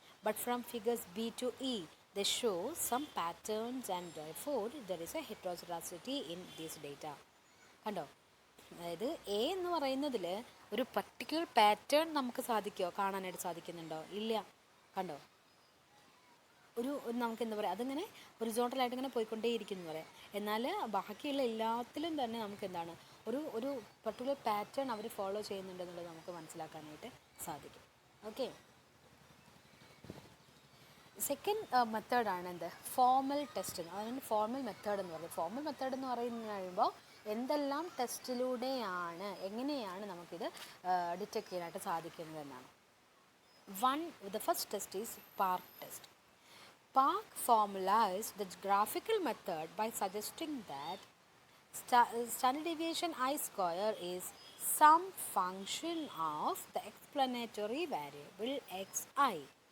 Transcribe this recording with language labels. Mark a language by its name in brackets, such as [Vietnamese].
[English] But from figures B to E, they show some patterns and therefore there is a heterozygosity in this data. [Malayalam] കണ്ടോ? അതായത് A എന്ന് പറയുന്നതിൽ ഒരു particular pattern നമുക്ക് കാണാനായിട്ട് സാധിക്കുന്നുണ്ടോ? ഇല്ല, കണ്ടോ? നമുക്ക് എന്താ പറയുക, അതിങ്ങനെ ഹൊറിസോണ്ടലായിട്ട് ഇങ്ങനെ പോയിക്കൊണ്ടേയിരിക്കുന്നു പറയാം. എന്നാൽ ബാക്കിയുള്ള എല്ലാത്തിലും തന്നെ നമുക്ക് എന്താണ്, ഒരു പർട്ടിക്കുലർ പാറ്റേൺ അവർ ഫോളോ ചെയ്യുന്നുണ്ടെന്നുള്ളത് നമുക്ക് മനസ്സിലാക്കാനായിട്ട് സാധിക്കും. ഓക്കെ, സെക്കൻഡ് മെത്തേഡാണ് എന്ത്, ഫോർമൽ ടെസ്റ്റ്. അതാണ് ഫോർമൽ മെത്തേഡ് എന്ന് പറയുന്നത്. ഫോർമൽ മെത്തേഡ് എന്ന് പറയുമ്പോൾ എന്തെല്ലാം ടെസ്റ്റിലൂടെയാണ്, എങ്ങനെയാണ് നമുക്കിത് ഡിറ്റക്ട് ചെയ്യാനായിട്ട് സാധിക്കുന്നതെന്നാണ്. [English] The first test is Park test. Park formalized the graphical method by suggesting that standard deviation I square is some function of the explanatory variable xi.